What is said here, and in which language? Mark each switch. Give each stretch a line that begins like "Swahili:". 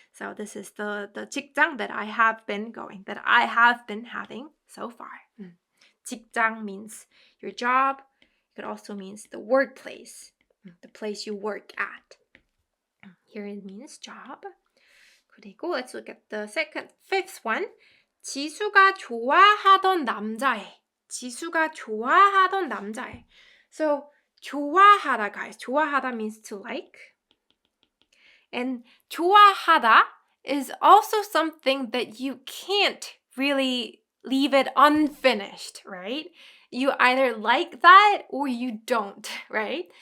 English: So this is the 직장 that I have been going, that I have been having so far. 직장 means your job. It also means the workplace, the place you work at. Here it means job.
Korean: 그리고
English: let's look at the fifth one.
Korean: 지수가 좋아하던 남자애. 지수가 좋아하던 남자애.
English: So 좋아하다, guys. 좋아하다 means to like. And 좋아하다 is also something that you can't really leave it unfinished, right? You either like that or you don't, right?